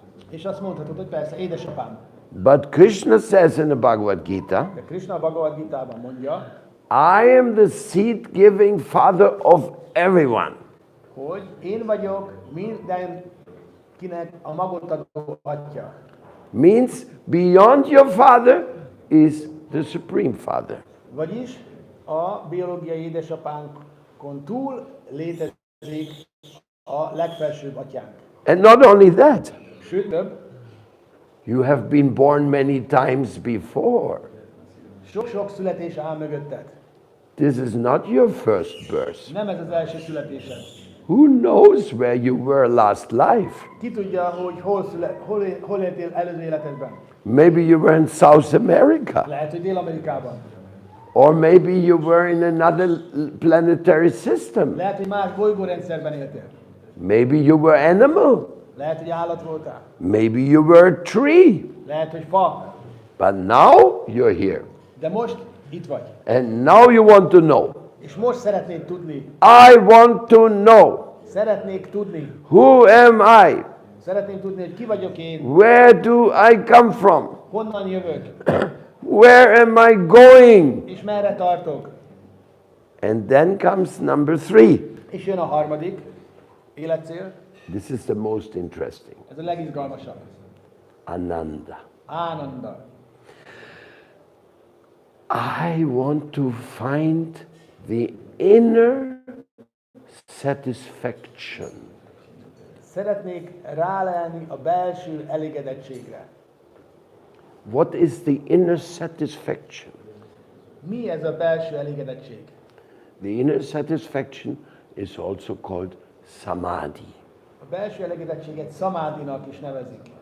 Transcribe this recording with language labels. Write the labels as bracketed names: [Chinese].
[Hungarian] És azt mondhatod, hogy persze, édesapám. [English] But Krishna says in the Bhagavad Gita, [Hungarian] De Krishna a Bhagavad Gitában mondja, [English] I am the seed-giving father of everyone. [Hungarian] hogy én vagyok mindenkinek a magot adó atya. [English] Means beyond your father is the supreme father. [Hungarian] Vagyis a biológiai édesapánkon túl létezik a legfelsőbb atyánk. [English] And not only that, [Hungarian] Sőt, több, [English] you have been born many times before. [Hungarian] sok-sok születés áll mögötted. [English] This is not your first birth. [Hungarian] Nem ez az első születésed. [English] Who knows where you were last life? [Hungarian] Ki tudja, hogy hol éltél előző életedben? [English] Maybe you were in South America. [Hungarian] Lehet, hogy Dél-Amerikában. [English] Or maybe you were in another planetary system. [Hungarian] Lehet, hogy más bolygórendszerben éltél. [English] Maybe you were animal. [Hungarian] Lehet, hogy állat voltál. [English] Maybe you were a tree. [Hungarian] Lehet, hogy fa. [English] But now you're here. [Hungarian] De most itt vagy. [English] And now you want to know. [Hungarian] És most szeretnéd tudni. [English] I want to know. [Hungarian] Szeretnék tudni. [English] Who am I? [Hungarian] Szeretném tudni, hogy ki vagyok én. [English] Where do I come from? [Hungarian] Honnan jövök. [English] Where am I going? [Hungarian] És merre tartok. [English] And then comes number 3. [Hungarian] És jön a harmadik életcél. [English] This is the most interesting. [Hungarian] Ez a legizgalmasabb. [English] Ananda. [Hungarian] Ánanda. [English] I want to find the inner satisfaction. [Hungarian] Szeretnék rálelni a belső elégedettségre. [English] What is the inner satisfaction? [Hungarian] Mi ez a belső elégedettség? [English] The inner satisfaction is also called samadhi. [Hungarian] A belső elégedettséget szamádinak is nevezik.